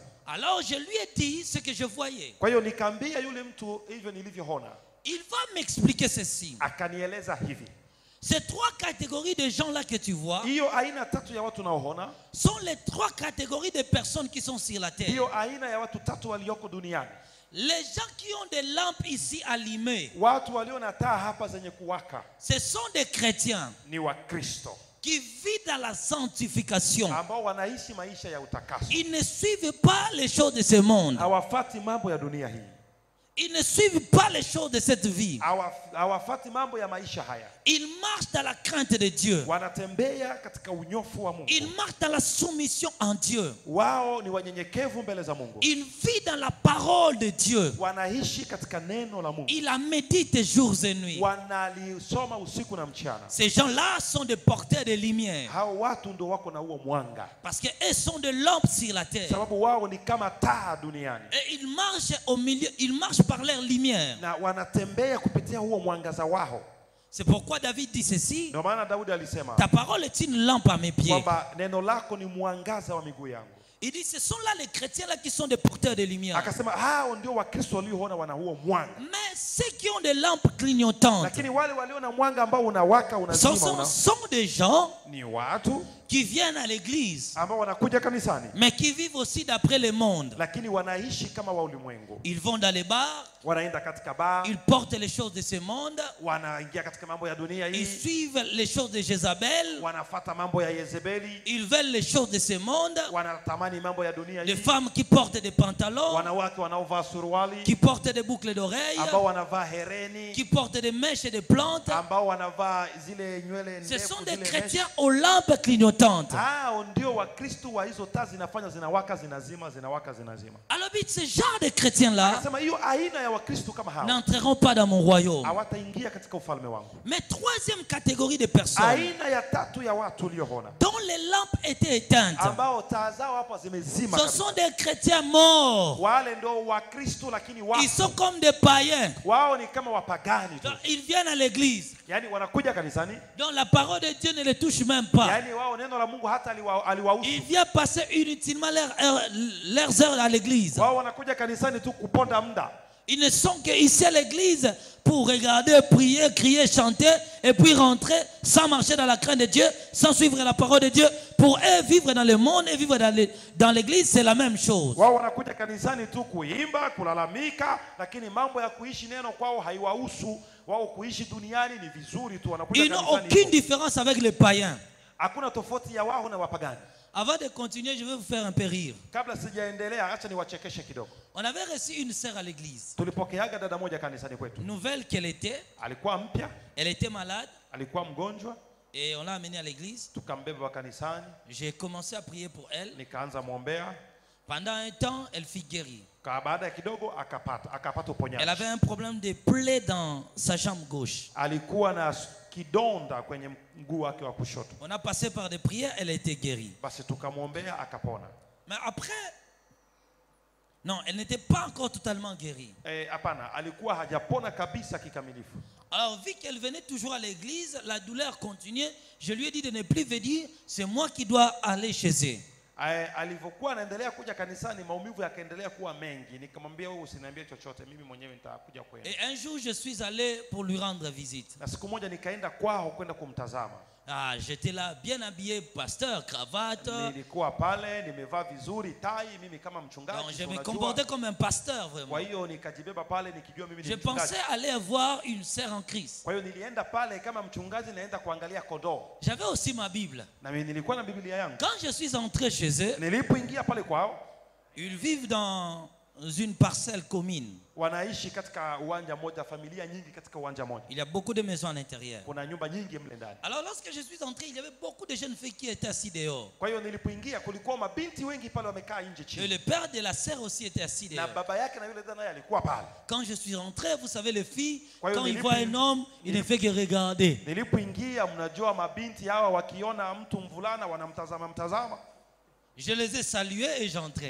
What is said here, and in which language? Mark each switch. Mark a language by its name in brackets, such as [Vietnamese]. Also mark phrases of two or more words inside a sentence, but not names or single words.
[French] Alors je lui ai dit ce que je voyais. [Swahili] Kwa hiyo nikamwambia yule mtu hivyo nilivyoona. [French] Il va m'expliquer ceci. [Swahili] Akanieleza hivi. [French] Ces trois catégories de gens-là que tu vois [Swahili] hiyo aina tatu ya watu naoona [French] sont les trois catégories de personnes qui sont sur la terre. [Swahili] Hiyo aina ya watu tatu walioko duniani. [French] Les gens qui ont des lampes ici allumées, [Swahili] watu walio na taa hapa zenye kuwaka, [French] ce sont des chrétiens [Swahili] ni Wakristo [French] qui vivent dans la sanctification. [Swahili] Ambao wanaishi maisha ya utakaso. [French] Ils ne suivent pas les choses de ce monde. [Swahili] Hawafati mambo ya dunia hii. [French] Ils ne suivent pas les choses de cette vie. [Swahili] Hawafati mambo ya maisha haya. [French] Ils marchent dans la crainte de Dieu. [Swahili] Wanatembea katika unyofu wa Mungu. [French] Ils marchent dans la soumission en Dieu. [Swahili] Wao ni wanyenyekevu mbele za Mungu. [French] Ils vivent dans la parole de Dieu. [Swahili] Wanaishi katika neno la Mungu. [French] Ils la méditent jours et nuits. [Swahili] Wanalisoma usiku na mchana. [French] Ces gens-là sont des porteurs de lumière. [Swahili] Hao watu ndio wako na huo mwanga. [French] Parce que eux sont des lampes sur la terre. [Swahili] Sababu wao ni kama taa duniani. [French] Et ils marchent au milieu, ils marchent par leur lumière. [Swahili] Na wanatembea kupitia huo mwangaza wao. [French] C'est pourquoi David dit ceci. [Swahili] Ndio maana Daudi alisema, [French] ta parole est une lampe à mes pieds. [Swahili] Kwamba neno lako ni mwangaza wa miguu yangu. [French] Il dit ce sont là les chrétiens là qui sont des porteurs de lumière. [Swahili] Akasema hao ndio Wakristo walioona wana huo mwanga. [French] Mais ceux qui ont des lampes clignotantes, [Swahili] lakini wale walio na mwanga ambao unawaka unazima, [French] sont des gens [Swahili] ni watu [French] qui viennent à l'église, [Swahili] ambao wanakuja kanisani, [French] mais qui vivent aussi d'après le monde. [Swahili] Lakini wanaishi kama wa ulimwengu. [French] Ils vont dans les bars, [Swahili] wanaenda katika bar, [French] ils portent les choses de ce monde, [Swahili] wanaingia katika mambo ya dunia hii, [French] ils suivent les choses de Jézabel, [Swahili] wanafuata mambo ya Yezebeli, [French] ils veulent les choses de ce monde, [Swahili] wanatamani mambo ya dunia hii, [French] les femmes qui portent des pantalons, [Swahili] wanawake wanaovaa suruali, [French] qui portent des boucles d'oreilles, [Swahili] ambao wanavaa hereni, [French] qui portent des mèches et des plantes, [Swahili] ambao wanavaa zile nywele ndefu. [French] Ce sont des chrétiens aux lampes clignotantes. [Swahili] Ndio Wakristo wa hizo taa zinafanya zinawaka zinazima, zinawaka zinazima. [French] Alors Alors, ce genre de chrétiens-là [Swahili] Akasema hiyo aina ya Wakristo kama hao [French] n'entreront pas dans mon royaume. [Swahili] hawataingia katika ufalme wangu. [French] Mais troisième catégorie de personnes [Swahili] Aina ya tatu ya watu ulioona [French] dont les lampes étaient éteintes, [Swahili] ambao taa zao hapa zimezima [French] ce [Swahili] kabisa. [French] sont des chrétiens morts. [Swahili] Wale ndio Wakristo lakini [French] Ils sont [Swahili] wafu. [French] comme des païens. [Swahili] Wao ni kama wapagani tu. [French] Donc, ils viennent à l'église. [Swahili] Yaani wanakuja kanisani, [French] Donc la parole de Dieu ne les touche même pas. [Swahili] yaani wao neno la Mungu hata aliwahusu. [French] Ils viennent passer inutilement leurs heures à l'église. [Swahili] Wao wanakuja kanisani tu kuponda muda. [French] Ils ne sont qu'ici à l'église pour regarder, prier, crier, chanter et puis rentrer sans marcher dans la crainte de Dieu, sans suivre la parole de Dieu. Pour eux, vivre dans le monde et vivre dans l'église, c'est la même chose. [Swahili] Wao wanakuja kanisani tu kuimba, kulalamika, lakini mambo ya kuishi neno kwao haiwahusu. Wao kuishi duniani ni vizuri tu, wanakuja [French] Ils n'ont [Swahili] kanisani. [French] aucune différence avec les païens. [Swahili] Hakuna tofauti ya wao na wapagani. [French] Avant de continuer, je vais vous faire un peu rire. [Swahili] Kabla sijaendelea, acha niwachekeshe kidogo. [French] On avait reçu une sœur à l'église. [Swahili] Tulipokeaga dada moja kanisani kwetu. [French] Nouvelle qu'elle était, [Swahili] Alikuwa mpya, [French] elle était malade [Swahili] alikuwa mgonjwa, [French] et on l'a amenée à l'église. [Swahili] tukambeba kanisani, [French] J'ai commencé à prier pour elle. [Swahili] nikaanza muombea. [French] Pendant un temps, elle fut guérie. [Swahili] Baada ya kidogo akapata uponyaji. [French] Elle avait un problème de plaie dans sa jambe gauche. [Swahili] Alikuwa na kidonda kwenye mguu wake wa kushoto. [French] On a passé par des prières, elle a été guérie. [Swahili] Basi tukamwombea akapona. [French] Mais après, non, elle n'était pas encore totalement guérie. [Swahili] Hapana, alikuwa hajapona kabisa kikamilifu. [French] Alors, vu qu'elle venait toujours à l'église, la douleur continuait. Je lui ai dit de ne plus venir, c'est moi qui dois aller chez eux. [Swahili] Alivyokuwa anaendelea kuja kanisani, maumivu yakaendelea kuwa mengi. Nikamwambia wewe usiniambie chochote, mimi mwenyewe nitakuja kwenda. [French] Et un jour, je suis allé pour lui rendre visite. [Swahili] Na siku moja nikaenda kwao kwenda kumtazama. [French] Ah, j'étais là, bien habillé, pasteur, cravate. [Swahili] Nilikuwa pale, nimevaa vizuri, tai, mimi kama mchungaji. [French] Donc, je me comportais comme un pasteur, vraiment. [Swahili] Kwa hiyo nikajibeba pale nikijua mimi ni [French] Je [Swahili] mchungaji. [French] pensais aller voir une sœur en Christ. [Swahili] Kwa hiyo nilienda pale kama mchungaji, naenda kuangalia kondoo. [French] J'avais aussi ma Bible. [Swahili] Na mimi nilikuwa na Biblia yangu. [French] Quand je suis entré chez eux, [Swahili] Nilipoingia pale kwao, [French] ils vivent dans une parcelle commune. [Swahili] Wanaishi katika uwanja moja, familia nyingi katika uwanja moja. [French] Il y a beaucoup de maisons à l'intérieur. [Swahili] Kuna nyumba nyingi mle ndani. [French] Alors lorsque je suis entré, il y avait beaucoup de jeunes filles qui étaient assis dehors. [Swahili] Kwa hiyo nilipoingia kulikuwa mabinti wengi pale wamekaa nje [French] Et [Swahili] chini. [French] le père de la sœur aussi était assis [Swahili] Na [French] dehors. [Swahili] baba yake na yule dada naye alikuwa pale. [French] Quand je suis rentré, vous savez les filles, [Swahili] Kwa hiyo [French] quand ils voient un homme, ils ne font que regarder. [Swahili] Nilipoingia, mnajua mabinti hawa wakiona mtu mvulana wanamtazama. [French] Je les ai salués et j'entrais.